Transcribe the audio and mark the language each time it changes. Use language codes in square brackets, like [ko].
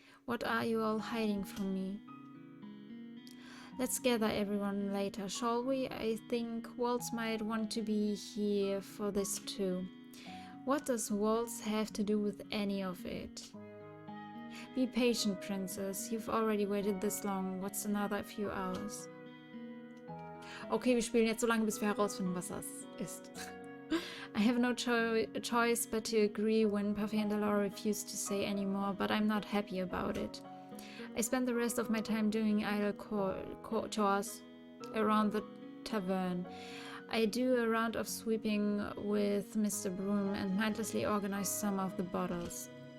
[en] What are you all hiding from me? Let's gather everyone later, shall we? I think Waltz might want to be here for this too. What does Waltz have to do with any of it? Be patient, Princess. You've already waited this long. What's another few hours? [de] Okay, wir spielen jetzt so lange, bis wir herausfinden, was das ist. [en] I have no choice but to agree when Puffy and Delora refuse to say any more, but I'm not happy about it. I spend the rest of my time doing idle chores around the tavern. I do a round of sweeping with Mr. Broom and mindlessly organize some of the bottles.